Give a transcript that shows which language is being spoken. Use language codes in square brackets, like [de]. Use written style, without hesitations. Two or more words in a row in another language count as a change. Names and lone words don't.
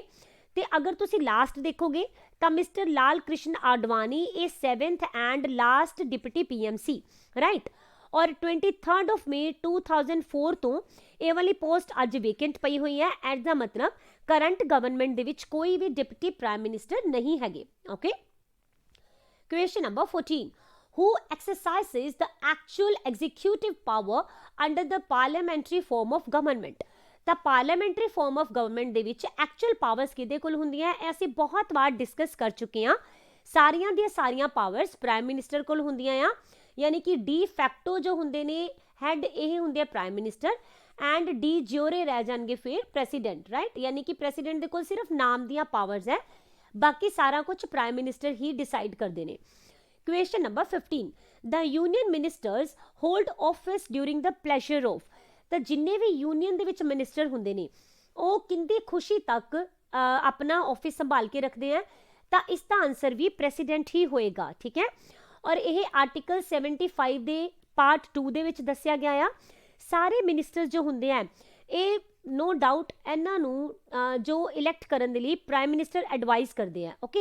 [pa] ਤੇ ਅਗਰ ਤੁਸੀਂ ਲਾਸਟ ਦੇਖੋਗੇ ਤਾਂ ਮਿਸਟਰ ਲਾਲ ਕ੍ਰਿਸ਼ਨ ਆਡਵਾਨੀ ਇਹ [en] 7th and last deputy PM [pa] ਸੀ, ਰਾਈਟ। ਔਰ 23rd of May 2004 ਤੋਂ ਇਹ ਵਾਲੀ ਪੋਸਟ ਅੱਜ ਵੇਕੈਂਟ ਪਈ ਹੋਈ ਹੈ। ਐਟ ਦਾ ਮਤਲਬ [en] current government [pa] ਦੇ ਵਿੱਚ ਕੋਈ ਵੀ [en] deputy prime minister [pa] ਨਹੀਂ ਹੈਗੇ, ਓਕੇ। [en] Question number 14. Who exercises the actual executive power under the parliamentary form of government? [pa] ਤਾਂ [en] parliamentary form of government [pa] ਦੇ ਵਿੱਚ [en] actual powers [pa] ਕਿਹਦੇ ਕੋਲ ਹੁੰਦੀਆਂ? ਇਹ ਅਸੀਂ ਬਹੁਤ ਵਾਰ ਡਿਸਕਸ ਕਰ ਚੁੱਕੇ ਹਾਂ। ਸਾਰੀਆਂ ਦੀਆਂ ਸਾਰੀਆਂ ਪਾਵਰਸ [en] prime minister [pa] ਕੋਲ ਹੁੰਦੀਆਂ ਆ, ਯਾਨੀ ਕਿ [en] de facto [pa] ਜੋ ਹੁੰਦੇ ਨੇ ਹੈਡ ਇਹ ਹੁੰਦੇ ਆ [en] prime minister, and de jure [pa] ਰਹਿ ਜਾਣਗੇ ਫਿਰ ਪ੍ਰੈਸੀਡੈਂਟ, ਰਾਈਟ। ਯਾਨੀ ਕਿ ਪ੍ਰੈਸੀਡੈਂਟ ਦੇ ਕੋਲ ਸਿਰਫ ਨਾਮ ਦੀਆਂ ਪਾਵਰਸ ਹੈ, ਬਾਕੀ ਸਾਰਾ ਕੁਝ [en] prime minister [pa] ਹੀ ਡਿਸਾਈਡ ਕਰਦੇ ਨੇ। [en] Question number 15. The union ministers hold office during the pleasure of. [pa] ਤਾਂ ਜਿੰਨੇ ਵੀ ਯੂਨੀਅਨ ਦੇ ਵਿੱਚ ਮਿਨਿਸਟਰ ਹੁੰਦੇ ਨੇ ਉਹ ਕਿੰਦੀ ਖੁਸ਼ੀ ਤੱਕ ਆਪਣਾ ਆਫਿਸ ਸੰਭਾਲ ਕੇ ਰੱਖਦੇ ਆ, ਤਾਂ ਇਸ ਦਾ ਆਨਸਰ ਵੀ ਪ੍ਰੈਸੀਡੈਂਟ ਹੀ ਹੋਏਗਾ, ਠੀਕ ਹੈ। ਔਰ ਇਹ ਆਰਟੀਕਲ 75 ਦੇ ਪਾਰਟ 2 ਦੇ ਵਿੱਚ ਦੱਸਿਆ ਗਿਆ ਆ। ਸਾਰੇ ਮਿਨਿਸਟਰ ਜੋ ਹੁੰਦੇ ਆ ਇਹ [en] no doubt [pa] ਇਹਨਾਂ ਨੂੰ ਜੋ ਇਲੈਕਟ ਕਰਨ ਦੇ ਲਈ [en] prime minister advise [pa] ਕਰਦੇ ਆ, ਓਕੇ।